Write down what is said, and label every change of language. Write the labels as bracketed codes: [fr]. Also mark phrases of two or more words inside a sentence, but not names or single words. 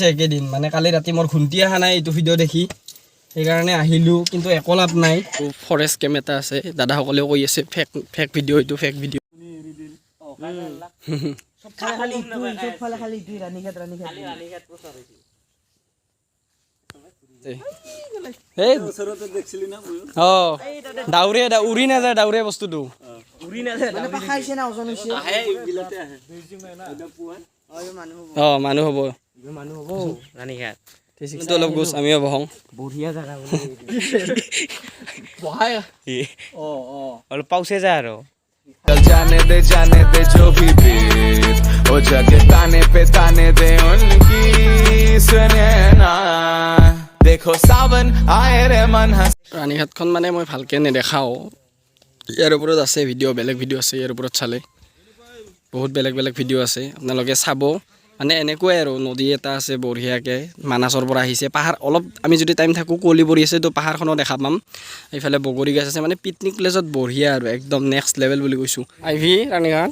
[as] একেদিন মানে কালি ৰাতি মোৰ ঘুমটি অহা নাই এইটো ভিডিঅ' দেখি সেইকাৰণে আহিলোঁ কিন্তু একো লাভ নাই ফৰেষ্ট কেম্প এটা আছে দাদাসকলেও কৈ আছে [en] fake video' [as] এইটো [en] fake video' [as] ডাউৰে উৰি নাযায় ডাউৰে বস্তুটো মানুহ হ'ব ৰাণীঘাট কিন্তু অলপ গোছ আমিও বহং বঢ়িয়া জাগা বহাই অলপ পাউছে যায় আৰু [hi] चल जाने दे जो भी बीत ओ जग ताने दे उनकी सुने ना देखो सावन आए रे मन हंस [as] ৰাণীঘাটখন মানে মই ভালকৈ নেদেখাওঁ ইয়াৰ ওপৰত আছে ভিডিঅ' বেলেগ ভিডিঅ' আছে ইয়াৰ ওপৰত চালে বহুত বেলেগ বেলেগ ভিডিঅ' আছে আপোনালোকে চাব মানে এনেকুৱাই আৰু নদী এটা আছে বঢ়িয়াকৈ মানাছৰ পৰা আহিছে পাহাৰ অলপ আমি যদি টাইম থাকোঁ কুঁৱলী পৰি আছে তো পাহাৰখনো দেখা পাম এইফালে বগৰী গছ আছে মানে পিকনিক প্লেচত বঢ়িয়া আৰু একদম [en] next level [as] বুলি কৈছোঁ আহিবি ৰাণীঘাট